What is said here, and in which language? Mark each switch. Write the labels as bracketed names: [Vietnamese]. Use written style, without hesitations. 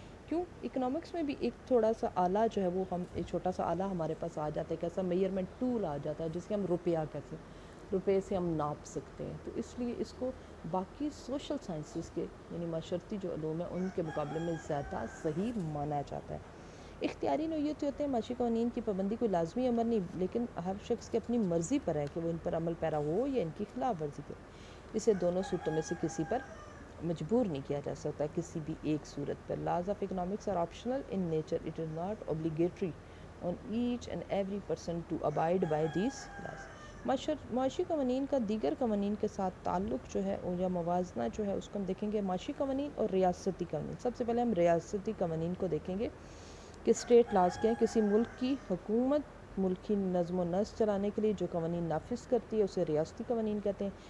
[Urdu] کیوں؟ اکنامکس میں بھی ایک تھوڑا سا آلہ جو ہے وہ ہم، ایک چھوٹا سا آلہ ہمارے پاس آ جاتا ہے، ایک ایسا میئرمنٹ ٹول آ جاتا ہے جس کے ہم روپیہ کہتے ہیں، روپے سے ہم ناپ سکتے ہیں. تو اس لیے اس کو باقی سوشل سائنسز کے یعنی معاشرتی جو علوم ہیں ان کے مقابلے میں زیادہ صحیح مانا جاتا ہے. اختیاری نوعیت ہوتے ہیں. معاشی قوانین کی پابندی کوئی لازمی امر نہیں، لیکن ہر شخص کی اپنی مرضی پر ہے کہ وہ ان پر عمل پیرا ہو یا ان کی خلاف ورزی کرے. اسے دونوں صورتوں میں سے کسی پر مجبور نہیں کیا جا سکتا، کسی بھی ایک صورت پر. [English] Laws of economics are optional in nature. It is not obligatory on each and every person to abide by these laws. [Urdu] معاشی قوانین کا دیگر قوانین کے ساتھ تعلق جو ہے یا موازنہ جو ہے اس کو ہم دیکھیں گے معاشی قوانین اور ریاستی قوانین. سب سے پہلے ہم ریاستی قوانین کو دیکھیں گے کہ اسٹیٹ لاز کیا ہیں. کسی ملک کی حکومت ملکی نظم و نسق چلانے کے لیے جو قوانین نافذ کرتی ہے اسے ریاستی قوانین کہتے ہیں.